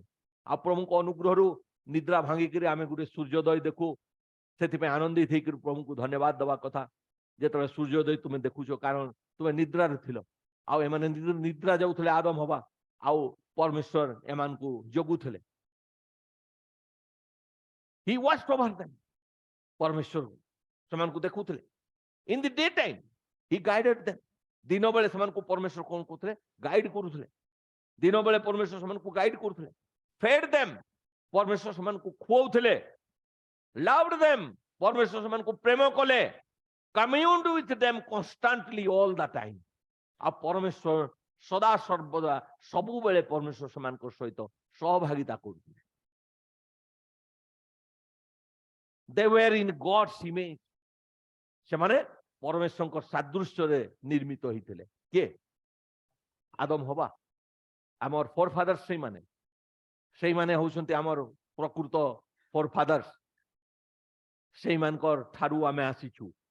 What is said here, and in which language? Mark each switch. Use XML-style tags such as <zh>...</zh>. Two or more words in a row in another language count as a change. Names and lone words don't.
<or>ଆଉ ପ୍ରଭୁଙ୍କ ଅନୁଗ୍ରହରୁ ନିଦ୍ରା ଭାଙ୍ଗିକିରି ଆମେ ଗୋଟେ ସୂର୍ଯ୍ୟୋଦୟ ଦେଖୁ। ସେଥିପାଇଁ ଆନନ୍ଦିତ ହେଇକରି ପ୍ରଭୁଙ୍କୁ ଧନ୍ୟବାଦ ଦେବା କଥା। ଯେତେବେଳେ ସୂର୍ଯ୍ୟୋଦୟ ତୁମେ ଦେଖୁଛ, କାରଣ ତୁମେ ନିଦ୍ରାରେ ଥିଲ, ଆଉ ଏମାନେ ନିଦ୍ରା ଯାଉଥିଲେ ଆଦମ ହବା, ଆଉ ପରମେଶ୍ୱର ଏମାନଙ୍କୁ ଜଗୁଥିଲେ।</or> <en>He watched over them.</en> <or>ପରମେଶ୍ୱର ସେମାନଙ୍କୁ ଦେଖୁଥିଲେ।</or> <en>In the daytime, he guided them.</en> <or>ଦିନ ବେଳେ ସେମାନଙ୍କୁ ପରମେଶ୍ୱର କଣ କରୁଥିଲେ? ଗାଇଡ କରୁଥିଲେ। ଦିନ ବେଳେ ପରମେଶ୍ୱର ସେମାନଙ୍କୁ ଗାଇଡ କରୁଥିଲେ।</or> <en>Fed them,</en> <or>ପରମେଶ୍ୱର ସେମାନଙ୍କୁ ଖୁଆଉଥିଲେ।</or> <en>Loved them,</en> <or>ପରମେଶ୍ୱର ସେମାନଙ୍କୁ ପ୍ରେମ କଲେ।</or> <en>Communed with them constantly all the time.</en> <or>ଆଉ ପରମେଶ୍ୱର ସଦା ସର୍ବଦା ସବୁବେଳେ ପରମେଶ୍ୱର ସେମାନଙ୍କ ସହିତ ସହଭାଗିତା କରୁଥିଲେ।</or> <en>They were in God's image.</en> <or>ସେମାନେ ପରମେଶ୍ୱରଙ୍କ ସାଦୃଶ୍ୟରେ ନିର୍ମିତ ହେଇଥିଲେ। କିଏ? ଆଦମ ହବା, ଆମର</or> <en>fore fathers.</en> <or>ସେଇମାନେ ହଉଛନ୍ତି ଆମର ପ୍ରକୃତ</or> <en>fore fathers.</en> <or>ସେଇମାନଙ୍କର ଠାରୁ ଆମେ ଆସିଛୁ।</or>